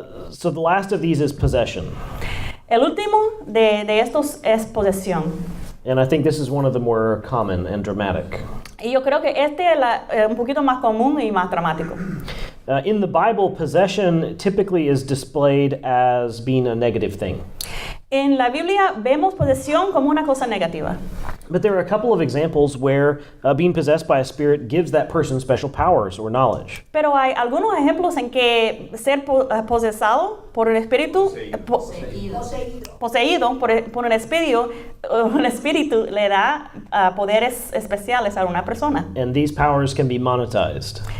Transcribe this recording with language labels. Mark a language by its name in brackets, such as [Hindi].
[English] So the last of these is possession. [Spanish] El último de estos es posesión. [English] And I think this is one of the more common and dramatic. [Spanish] Y yo creo que este es un poquito más común y más dramático. [English] In the Bible, possession typically is displayed as being a negative thing. [Spanish] En la Biblia vemos posesión como una cosa negativa. [English] But there are a couple of examples where being possessed by a spirit gives that person special powers or knowledge. [Spanish] Pero hay algunos ejemplos en que ser posesado por un espíritu, poseído por un espíritu le da poderes especiales a una persona. [English] And these powers can be monetized.